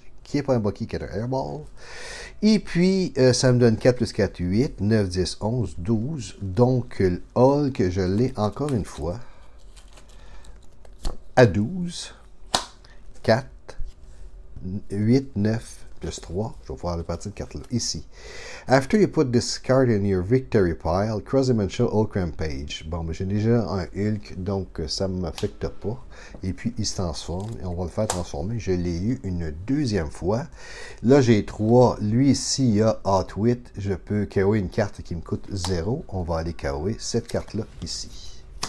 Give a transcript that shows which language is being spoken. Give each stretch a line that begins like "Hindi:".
French: Qui n'est pas un Bucky, qui est un Airball. Et puis, ça me donne 4 plus 4, 8, 9, 10, 11, 12. Donc, le Hulk, je l'ai encore une fois à 12. 4, 8, 9, plus 3. Je vais pouvoir le partir de carte là, ici.
English: After you put this card in your victory pile, cross-dimensional Hulk Rampage.
French: Bon, ben, j'ai déjà un Hulk, donc ça ne m'affecte pas. Et puis, il se transforme, et on va le faire transformer. Je l'ai eu une deuxième fois. Là, j'ai 3. Lui, ici, il y a Hotwit. Je peux KO'er une carte qui me coûte 0. On va aller KO'er cette carte-là, ici.